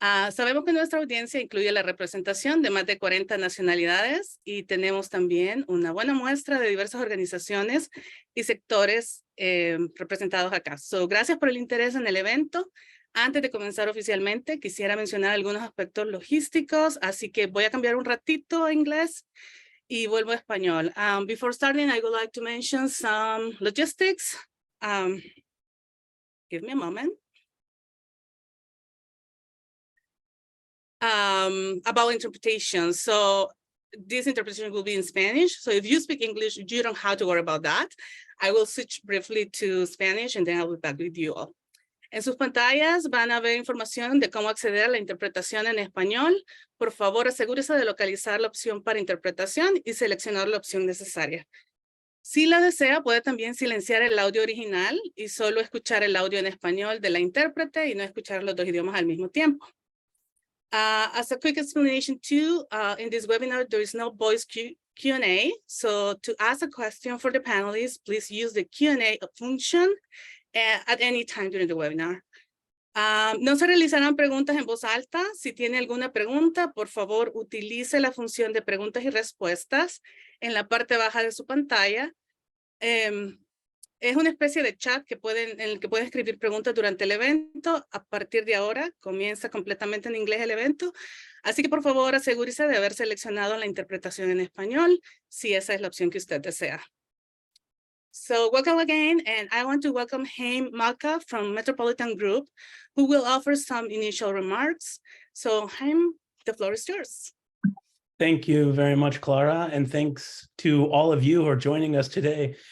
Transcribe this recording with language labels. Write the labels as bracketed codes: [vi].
[es] Sabemos que nuestra audiencia incluye la representación de más de 40 nacionalidades y tenemos también una buena muestra de diversas organizaciones y sectores representados acá. Gracias por el interés en el evento. Antes de comenzar oficialmente, quisiera mencionar algunos aspectos logísticos, así que voy a cambiar un ratito a inglés y vuelvo a español. [en] Before starting, I would like to mention some logistics. Give me a moment. About interpretation. So this interpretation will be in Spanish. So if you speak English, you don't have to worry about that. I will switch briefly to Spanish and then I'll be back with you all. [es] En sus pantallas van a ver información de cómo acceder a la interpretación en español. Por favor, asegúrese de localizar la opción para interpretación y seleccionar la opción necesaria. Si la desea, puede también silenciar el audio original y solo escuchar el audio en español de la intérprete y no escuchar los dos idiomas al mismo tiempo. [en] As a quick explanation too, in this webinar, there is no voice Q&A. So to ask a question for the panelists, please use the Q&A function at any time during the webinar. [es] No se realizarán preguntas en voz alta. Si tiene alguna pregunta, por favor, utilice la función de preguntas y respuestas en la parte baja de su pantalla. Es una especie de chat en el que pueden escribir preguntas durante el evento. A partir de ahora, comienza completamente en inglés el evento. Así que, por favor, asegúrese de haber seleccionado la interpretación en español, si esa es la opción que usted desea. [en] So welcome again, and I want to welcome Haim Malka from Metropolitan Group, who will offer some initial remarks. So Haim, the floor is yours. Thank you very much, Clara, and thanks to all of you who are joining us today.